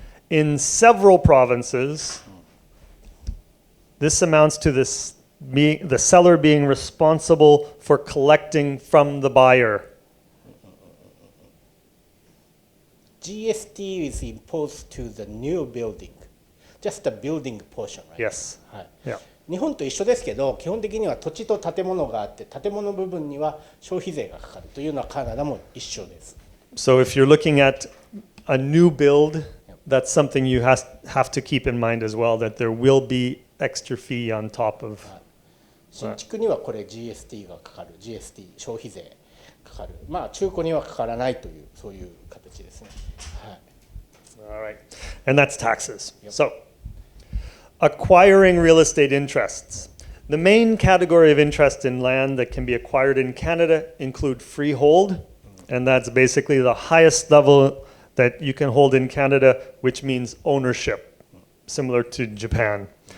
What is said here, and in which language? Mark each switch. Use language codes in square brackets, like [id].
[en] In several provinces, this amounts to the seller being responsible for collecting from the buyer. GST is imposed to the new building, just the building portion, right? Yes. [ja] はい。 [en] Yeah. [ja] 日本と一緒ですけど、基本的には土地と建物があって、建物部分には消費税がかかるというのはカナダも一緒です。 [en] So if you're looking at a new build, that's something you have to keep in mind as well, that there will be extra fee on top of. [ja] 新築にはこれ GST がかかる、GST 消費税かかる。中古にはかからないというそういう形ですね。はい。 [en] All right. And that's taxes. So, acquiring real estate interests. The main category of interest in land that can be acquired in Canada include freehold, and that's basically the highest level that you can hold in Canada, which means ownership, similar to Japan.